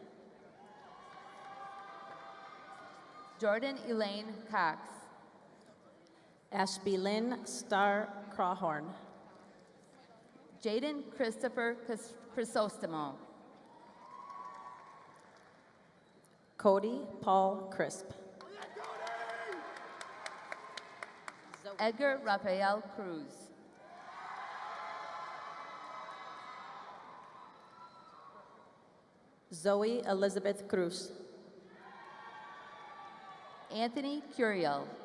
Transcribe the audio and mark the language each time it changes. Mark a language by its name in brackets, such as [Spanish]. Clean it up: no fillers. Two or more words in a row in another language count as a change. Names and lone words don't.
[English] Jordan Elaine Cox. Ashby Lynn Starr Crawhorn. Jaden Christopher Chrysostomo. Cody Paul Crisp. Edgar Rafael Cruz. Zoe Elizabeth Cruz. Anthony Curiel.